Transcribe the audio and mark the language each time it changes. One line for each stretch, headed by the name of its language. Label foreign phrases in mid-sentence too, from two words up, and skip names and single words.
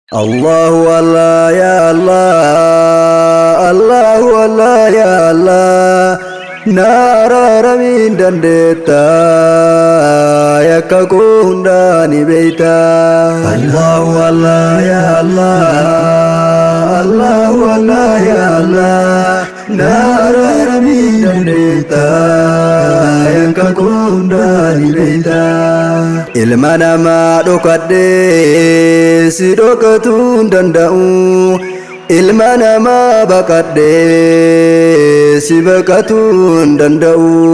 Arabic: الله الله يا الله. الله الله يا الله.
Oromo: Na araaramiin dandeetta, yakka koo hundaa ni beeyta.
Arabic: الله الله يا الله. الله الله يا الله.
Oromo: Na araaramiin dandeetta, yakka koo hundaa ni beeyta. Ilma namaa dhokadhee si dhokatu hin danda'u. Ilma namaa baqadhee si baqatu hin danda'u.